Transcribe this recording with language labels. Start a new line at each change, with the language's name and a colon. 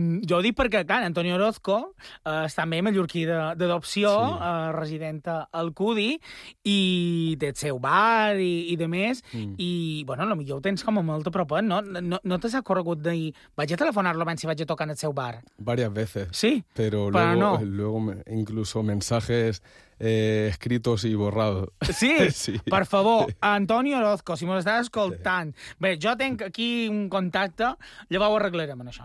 Catalan: jo ho dic perquè, clar, Antonio Orozco és també mallorquí d'adopció, sí. Residenta al CUDI, i té el seu bar i demés, i, bueno, potser ho tens com a molt a prop, no? No te s'ha corregut de dir, vaig a telefonar-lo abans si vaig a tocar en el seu bar?
Spanish: Varias veces.
Catalan: Sí? Però no.
Spanish: Luego incluso mensaje escritos y borrados.
Catalan: Sí? Sí, per favor, Antonio Orozco, si m'ho estàs escoltant. Sí. Bé, jo tinc aquí un contacte, llavors ho arreglarem, això.